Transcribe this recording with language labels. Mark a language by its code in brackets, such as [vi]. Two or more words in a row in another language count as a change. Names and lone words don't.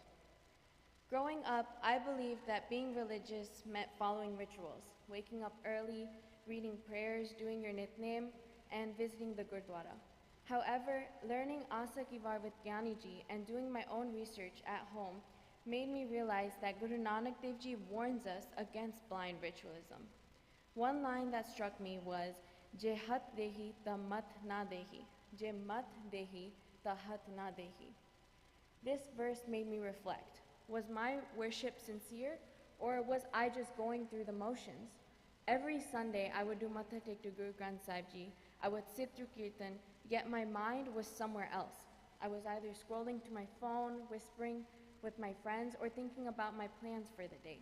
[en] Growing up, I believed that being religious meant following rituals, waking up early, reading prayers, doing your nitnem, and visiting the Gurdwara. However, learning Asa Ki Var with Gyani Ji and doing my own research at home made me realize that Guru Nanak Dev Ji warns us against blind ritualism. One line that struck me was, [pa] ਜੇ ਹਠ ਦੇਹੀ ਤਾ ਮਤ ਨ ਦੇਹੀ. ਜੇ ਮਤ ਦੇਹੀ ਤਾ ਹਠ ਨ ਦੇਹੀ. [en] This verse made me reflect. Was my worship sincere, or was I just going through the motions? Every Sunday, I would do [pa] ਮੱਥਾ ਟੇਕ [en] to Guru Granth Sahib Ji. I would sit through Kirtan, yet my mind was somewhere else. I was either scrolling to my phone, whispering with my friends, or thinking about my plans for the day.